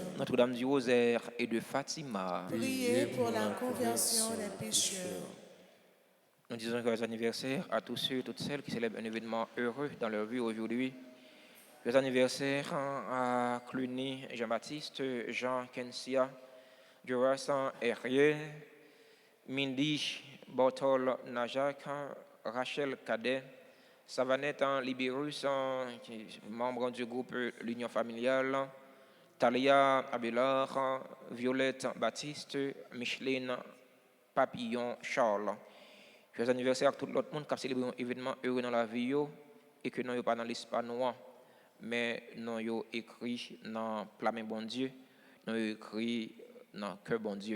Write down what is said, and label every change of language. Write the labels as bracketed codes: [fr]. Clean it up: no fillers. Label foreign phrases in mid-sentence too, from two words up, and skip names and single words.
[fr] Notre-Dame du Rosaire et de Fatima. Priez pour la conversion des pécheurs. Nous disons joyeux anniversaire à tous ceux et toutes celles qui célèbrent un événement heureux dans leur vie aujourd'hui. Joyeux anniversaire à Cluny, Jean-Baptiste, Jean Kensia, Jurasan Herrier, Mindy, Bortol Najak, Rachel Cadet, Savanette Libérus, membre du groupe L'Union familiale, Talia Abelard, Violette Baptiste, Micheline Papillon Charles. Joyeux anniversaire à tout l'autre monde qui a célébré un événement heureux dans la vie et que nous n'avons pas dans l'espace noir, mais nous avons écrit dans Plat bon Dieu, nous avons écrit dans Cœur bon Dieu.